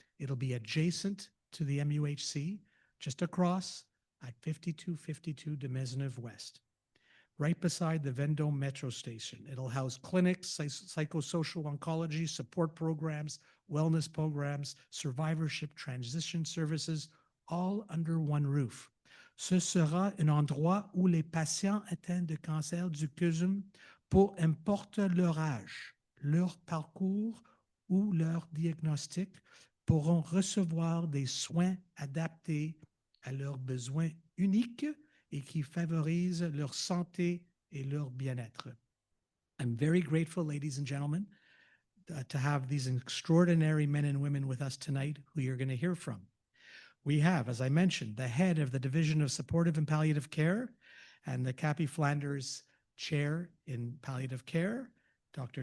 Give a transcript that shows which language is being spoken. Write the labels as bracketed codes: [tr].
[en] It'll be adjacent to the MUHC, just across at 5252 de Maisonneuve West, right beside the Vendôme Metro Station. It'll house clinics, psychosocial oncology, support programs, wellness programs, survivorship transition services, all under one roof. [fr] Ce sera un endroit où les patients atteints de cancer du CUSUM, peu importe leur âge, leur parcours ou leur diagnostic, pourront recevoir des soins adaptés à leurs besoins uniques et qui favorisent leur santé et leur bien-être. [en] I'm very grateful, ladies and gentlemen, to have these extraordinary men and women with us tonight who you're going to hear from. We have, as I mentioned, the head of the Division of Supportive and Palliative Care and the Cappy Flanders Chair in Palliative Care, Dr.